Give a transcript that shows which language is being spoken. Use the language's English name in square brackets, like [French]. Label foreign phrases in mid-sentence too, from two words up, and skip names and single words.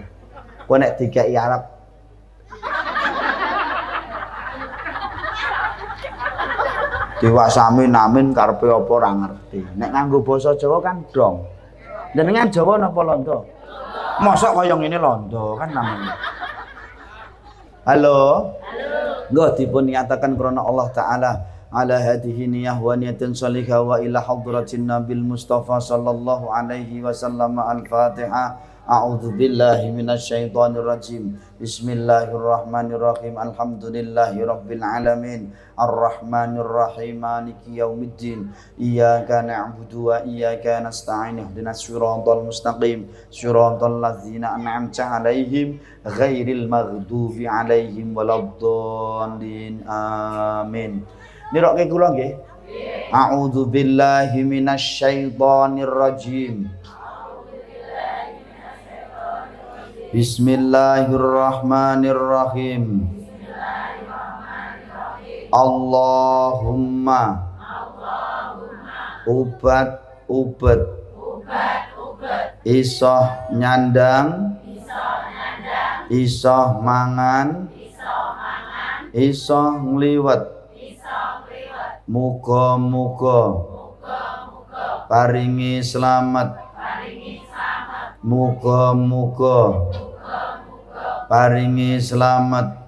[Javanese] Kowe nek dikeki Arab diwasami namin karepe apa ora ngerti. Nek nganggo basa Jawa kan dong. Jenengan Jawa napa Londo? Mosok kaya ngene Londo kan namanya. Halo. Nggih dipun nyatakan krana [Arabic] الله تعالى على هذه النية ونية صالحة وإلى حضرة النبي المصطفى صلى الله عليه وسلم الفاتحة. أعوذ بالله من الشيطان الرجيم. بسم الله الرحمن الرحيم. الحمد لله رب العالمين. الرحمن الرحيم. مالك يوم الدين. إياك نعبد وإياك نستعين. اهدنا الصراط المستقيم. صراط الذين أنعمت عليهم غير المغضوب عليهم ولا الضالين. [Javanese] Amin. Nirokke kula nggih. [Arabic] أعوذ بالله من الشيطان الرجيم. بسم الله الرحمن الرحيم. [Javanese] Allahumma ubat isoh nyandang isoh mangan isoh ngliwet muga-muga paringi slamet muga-muga paringi selamat.